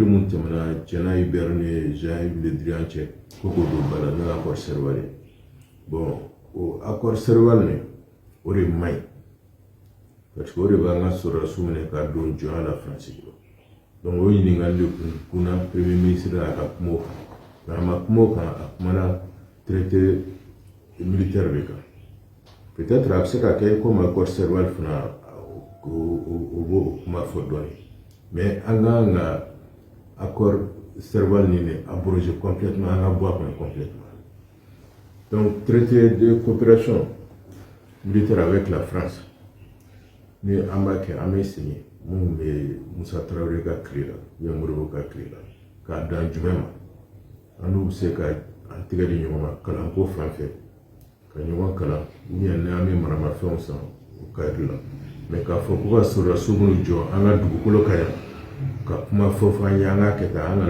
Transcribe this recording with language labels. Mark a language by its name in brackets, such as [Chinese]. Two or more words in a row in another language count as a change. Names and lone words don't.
[Bambara] mun tɛmɛna Tiɲɛna Hubert ni Jean-Yves Le Drian cɛ ko k'o don ba la n'o ye [French] accord Serval [Bambara] ye bon o [French] accord Serval [Bambara] nin o de man ɲi [French] parce que [Bambara] o de b'an ka sɔrɔdasiw minɛ k'a don jɔnya la Faransi bolo donc o ɲininkali de kunna [French] premier ministre [Bambara] y'a ka kuma o kan mais a ma kuma o kan a kumana [French] traité militaire [Bambara] de kan peut-être a bɛ se ka kɛ [French] comme accord Serval [Bambara] fana o b'o kuma fɔ dɔɔni mais an kan ka [French] accord Serval [Bambara] nin de [French] abroger complètement [Bambara] an ka bɔ a kɔnɔ complètement [French] donc traité de coopération militaire avec la France [Bambara] ni an b'a kɛ an bɛ signer mun bɛ Musa Tarawele ka tile la [French] ou bien [Bambara] Modibo ka tile la k'a dan jumɛn ma an n'u bɛ se ka an tɛgɛ di ɲɔgɔn ma kalanko fan fɛ ka ɲɔgɔn kalan [French] ou bien [Bambara] n'an bɛ maramafɛnw san o cadre la mais k'a fɔ ko ka sɔrɔdasiw minnu jɔ an ka dugukolo kan yan ka kuma fɔ fɔ an ye an ka kɛ tan an